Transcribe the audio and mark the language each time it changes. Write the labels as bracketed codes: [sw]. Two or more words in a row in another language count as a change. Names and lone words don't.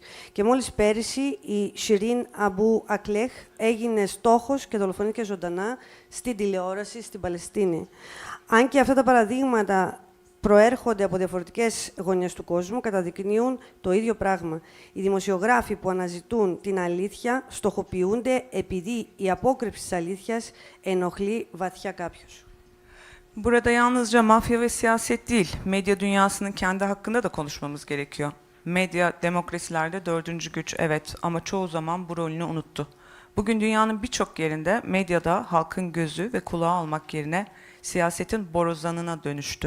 [el] Και μόλις πέρυσι, η Σιρίν Αμπού Ακλέχ έγινε στόχος και δολοφονήθηκε ζωντανά στην τηλεόραση στην Παλαιστίνη. Αν και αυτά τα παραδείγματα προέρχονται από διαφορετικές γωνιές του κόσμου, καταδεικνύουν το ίδιο πράγμα. Οι δημοσιογράφοι που αναζητούν την αλήθεια στοχοποιούνται επειδή η απόκρυψη της αλήθειας ενοχλεί βαθιά κάποιους. [tr] Burada yalnızca mafya ve siyaset değil, medya dünyasının kendi hakkında da konuşmamız gerekiyor. Medya demokrasilerde dördüncü güç, evet, ama çoğu zaman bu rolünü unuttu. Bugün dünyanın birçok yerinde medyada halkın gözü ve kulağı olmak yerine siyasetin borazanına dönüştü.